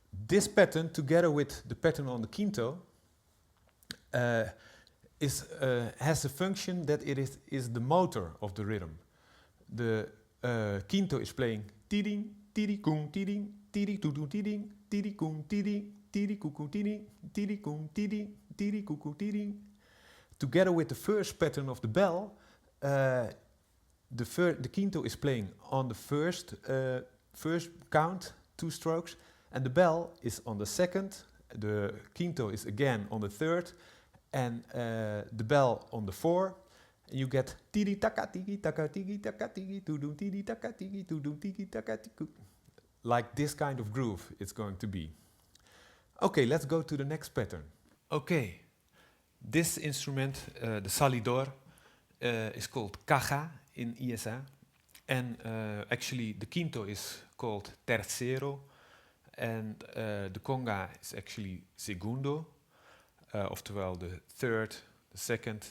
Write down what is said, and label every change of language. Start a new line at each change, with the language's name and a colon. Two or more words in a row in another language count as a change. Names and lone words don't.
English: this pattern, together with the pattern on the quinto, has a function that it is the motor of the rhythm. The quinto is playing tiding, tiding, kum, tiding, tiding, tutu, tiding, tiding, kum, tiding, tiding, kuku, tiding, tiding, kum, tiding, tiding, kuku, tiding. Together with the first pattern of the bell, the quinto is playing on the first count, 2 strokes, and the bell is on the second, the quinto is again on the third, and the bell on the 4, and you get tiri taka tiki taka tiki taka tiki tudum tiri taka tiki tudum tiki taka tiku. Like this kind of groove it's going to be. Okay, let's go to the next pattern. Okay, this instrument, the salidor, is called caja in Iyesa, and actually the quinto is called tercero, and the conga is actually segundo, oftewel the third, the second.